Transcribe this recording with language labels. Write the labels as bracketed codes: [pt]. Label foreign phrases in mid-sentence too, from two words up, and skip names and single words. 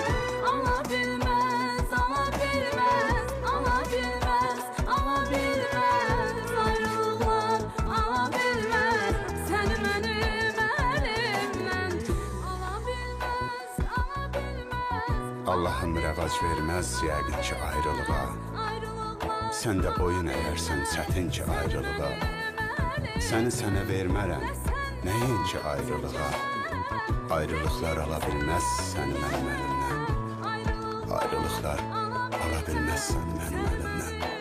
[tr] Alabilmez, alabilmez, alabilmez, alabilmez. Ayrılıklar alabilmez seni benim elimden. Alabilmez, alabilmez. [az] Allah'ın rəvac verməz yəqin ki ayrılığa. [tr] Ayrılıklar [az] Sən də boyun əyərsən çətin ki ayrılığa. Səni sənə vermərəm, nəyin ki ayrılığa. Ayrılıqlar ala bilməz səni mənim əlimdən. Ayrılıqlar ala bilməz səni mənim əlimdən.